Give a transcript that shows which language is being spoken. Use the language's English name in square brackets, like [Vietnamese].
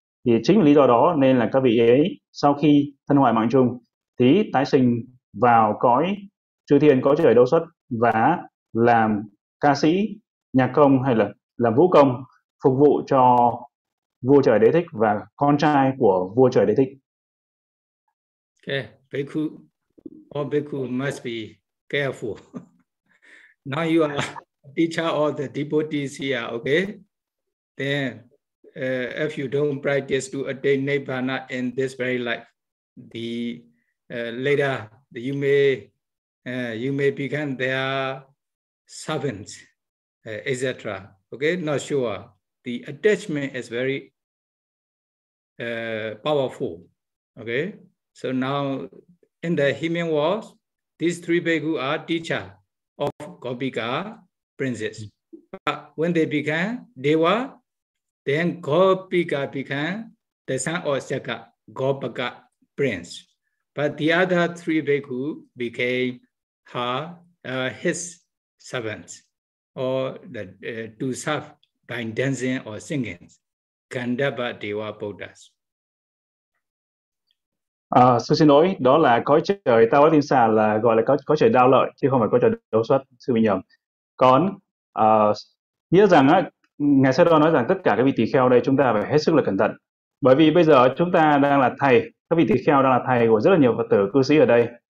[Vietnamese] Thì chính lý do đó nên là các vị ấy sau khi thân hoại mạng chung thì tái sinh vào cõi chư thiên, cõi trời Đâu Xuất, và làm ca sĩ, nhạc công hay là làm vũ công phục vụ cho vua trời Đế Thích và con trai của vua trời Đế Thích. [English] Okay, bhikkhu must be careful. Now you are teacher of the devotees here, okay? Then if you don't practice to attain Nibbana in this very life, the later you may become their servants, etc. Okay, not sure. The attachment is very powerful. Okay, so now in the human world, these three bhikkhu are teacher of Gopika princess, but when they become Deva, then Gopika became the son of Sakha, Gopaka prince. But the other three bhikkhu became his servants, or to serve by dancing or singing, Gandhava Deva Bodhas. [Vietnamese] Sư xin lỗi, đó là cõi trời Ta Wa Tinh Sa, là gọi là cõi trời Đao Lợi, chứ không phải cõi trời Đâu Xuất, sư bị nhầm. Còn nghĩa rằng á, Ngài Sơ Đo nói rằng tất cả các vị tỳ kheo đây chúng ta phải hết sức là cẩn thận. Bởi vì bây giờ chúng ta đang là thầy, các vị tỳ kheo đang là thầy của rất là nhiều Phật tử cư sĩ ở đây.